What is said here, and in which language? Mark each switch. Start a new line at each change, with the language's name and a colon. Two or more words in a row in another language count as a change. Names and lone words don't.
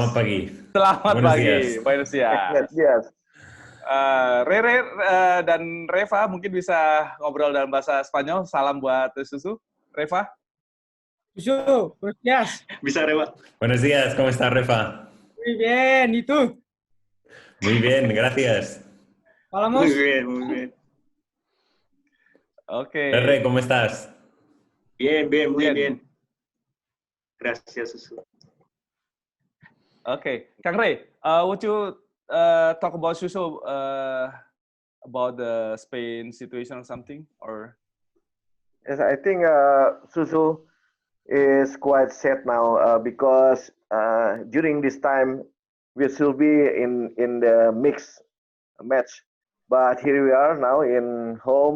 Indonesian: Selamat pagi. Selamat
Spanish: Buenos
Indonesian: pagi.
Spanish: dias. Buenos dias.
Indonesian: Yes. Rere dan Reva mungkin bisa ngobrol dalam bahasa Spanyol. Salam buat Susu. Reva? Susu,
Spanish: buenos días.
Indonesian: Bisa, Reva.
Spanish: Buenos días, ¿cómo estás, Refa? Muy bien, ¿y tú? Muy bien, gracias. Hablamos. Muy bien.
Indonesian: Oke.
Spanish: Rere, ¿cómo estás? Bien, muy bien. Gracias, Susu.
English: Okay, Kang Ray, would you talk about Susu about the Spain situation or something, or? Yes, I think Susu is quite sad now because during this time we should be in the mixed match, but here we are now in home.